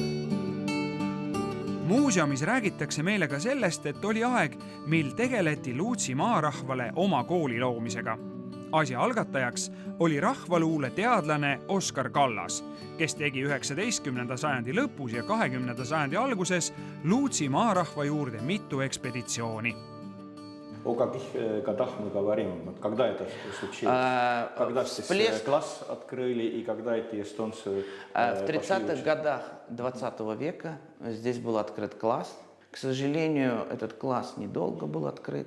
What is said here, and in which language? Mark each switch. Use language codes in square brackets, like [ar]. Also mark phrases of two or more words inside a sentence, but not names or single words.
[et] Muuseumis räägitakse meile ka sellest, et oli aeg, mil tegeleti Luutsi maarahvale oma kooli loomisega. Asja algatajaks oli rahvaluule teadlane Oskar Kallas, kes tegi 19. sajandi lõpus ja 20. sajandi alguses Luutsi maarahva juurde mitu ekspeditsiooni. [ru] О каких годах мы говорим? Когда это случилось? Когда класс открыли и когда эти эстонцы В 30-х годах 20 века здесь был открыт класс. К сожалению, этот класс недолго был открыт.